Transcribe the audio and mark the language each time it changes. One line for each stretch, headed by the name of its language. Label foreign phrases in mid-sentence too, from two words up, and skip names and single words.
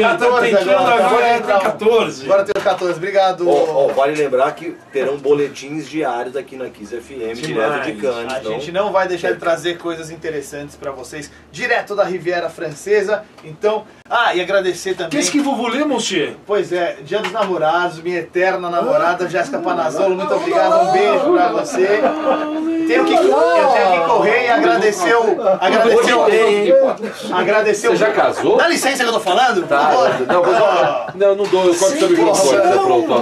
Portuguese: 14 agora entra 14. Agora tem 14, obrigado. Vale lembrar que terão boletins diários aqui na Kiss FM, direto de Cannes. A gente não vai deixar de trazer coisas interessantes para vocês, direto da Riviera Francesa. Então, e agradecer também.
French: Qu'est-ce que vous voulez, monsieur?
Portuguese: Pois é, Dia dos Namorados, minha eterna namorada, Jéssica Panazzolo, muito obrigado, um beijo pra você. Eu tenho que correr e agradecer o... Você já casou? Dá licença que eu tô falando? Tá, não dou, eu corto seu microfone, tá pronto.